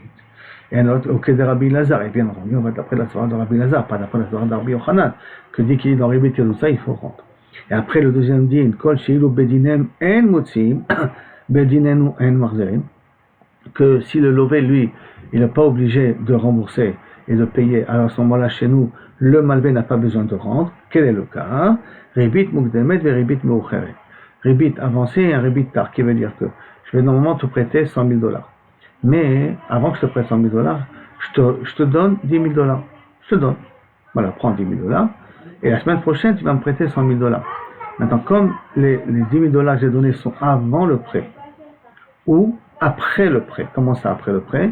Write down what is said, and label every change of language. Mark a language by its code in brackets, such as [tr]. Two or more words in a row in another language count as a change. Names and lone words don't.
[fr] Et un autre, au cas de Rabbi Lazar, et bien entendu, on va d'après la soirée de Rabbi Lazar, pas d'après la soirée de Rabbi Yochanan, que dès qu'il est dans ribit et tout ça, il faut rendre. Et après le deuxième din, [he] כל שאילו בדיניהם אין מוציאין בדינינו אין מחזירין, [fr] que si le lové, lui, il n'est pas obligé de rembourser et de payer, alors à ce moment-là, chez nous, le malvé n'a pas besoin de rendre. Quel est le cas? [he] רבית מוקדמת ורבית מאוחרת. [fr] Ribit avancé et un ribit tard, qui veut dire que je vais normalement te prêter $100,000. Mais avant que je te prête $100,000, je te donne $10,000. Je te donne. Voilà, prends $10,000. Et la semaine prochaine, tu vas me prêter $100,000. Maintenant, comme les $10,000 que j'ai donnés sont avant le prêt ou après le prêt, comment ça après le prêt?